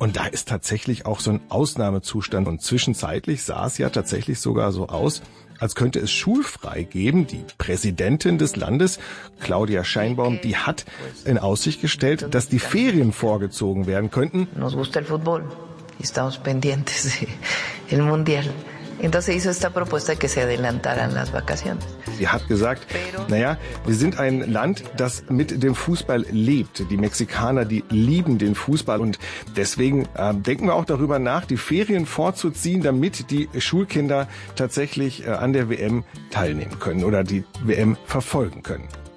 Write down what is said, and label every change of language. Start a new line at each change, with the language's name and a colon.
German: Und da ist tatsächlich auch so ein Ausnahmezustand und zwischenzeitlich sah es ja tatsächlich sogar so aus, als könnte es schulfrei geben. Die Präsidentin des Landes, Claudia Sheinbaum, die hat in Aussicht gestellt, dass die Ferien vorgezogen werden könnten.
Spanish: Nos gusta el fútbol. Estamos pendientes del Mundial. Entonces hizo esta propuesta que se adelantaran las vacaciones.
German: Sie hat gesagt, naja, wir sind ein Land, das mit dem Fußball lebt. Die Mexikaner, die lieben den Fußball. Und deswegen denken wir auch darüber nach, die Ferien vorzuziehen, damit die Schulkinder tatsächlich an der WM teilnehmen können oder die WM verfolgen können.